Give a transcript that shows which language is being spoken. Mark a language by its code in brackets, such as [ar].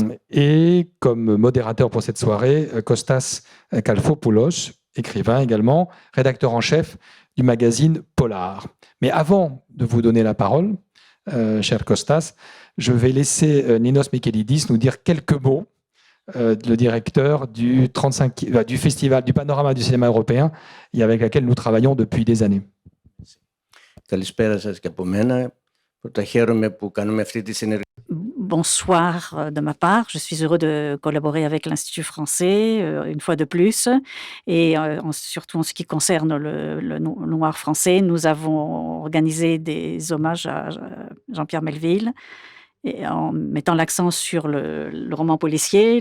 [fr] Et comme modérateur pour cette soirée, Kostas Kalfopoulos, écrivain également, rédacteur en chef du magazine Polar. Mais avant de vous donner la parole, cher Kostas, je vais laisser Ninos Mikelidis nous dire quelques mots, le directeur du festival du panorama du cinéma européen, et avec laquelle nous travaillons depuis des années. [el] Καλησπέρα σας και από μένα. Πρώτα χαίρομαι που κάνουμε αυτή τη συνεργασία. [fr] Bonsoir de ma part. Je suis heureux de collaborer avec l'Institut français, une fois de plus. Et surtout en ce qui concerne le noir français, nous avons organisé des hommages à Jean-Pierre Melville, et en mettant l'accent sur le roman policier.